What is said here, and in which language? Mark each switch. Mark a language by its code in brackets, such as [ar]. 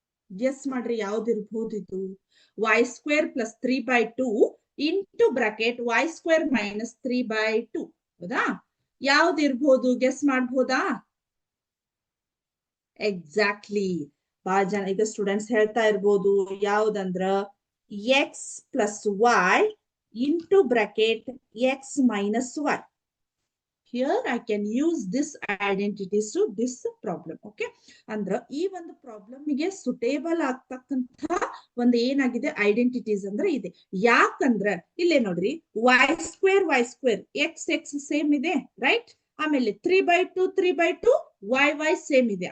[kn] Guess ಮಾಡ್ರಿ ಯಾವ್ದಿರ್ಬಹುದು ಇದು. y square plus 3/2 into bracket y square minus 3/2. ಹೌದಾ? ಯಾವ್ದಿರ್ಬೋದು, ಗೆಸ್ ಮಾಡ್ಬೋದಾ? ಎಕ್ಸಾಕ್ಟ್ಲಿ, ಬಹಳ ಜನ ಈಗ ಸ್ಟೂಡೆಂಟ್ಸ್ ಹೇಳ್ತಾ ಇರ್ಬೋದು, ಯಾವ್ದಂದ್ರ X plus Y into bracket X minus Y. [en] Here I can use this identities to this problem. [kn] Okay, ಅಂದ್ರೆ ಈ ಒಂದು ಪ್ರಾಬ್ಲಮ್ ಗೆ ಸುಟೇಬಲ್ ಆಗ್ತಕ್ಕಂತ ಒಂದು ಏನಾಗಿದೆ ಐಡೆಂಟಿಟೀಸ್ ಅಂದ್ರೆ ಇದೆ. ಯಾಕಂದ್ರೆ ಇಲ್ಲೇ ನೋಡ್ರಿ, y square X X same ಇದೆ, ರೈಟ್? ಆಮೇಲೆ 3/2 y ಸೇಮ್ ಇದೆ.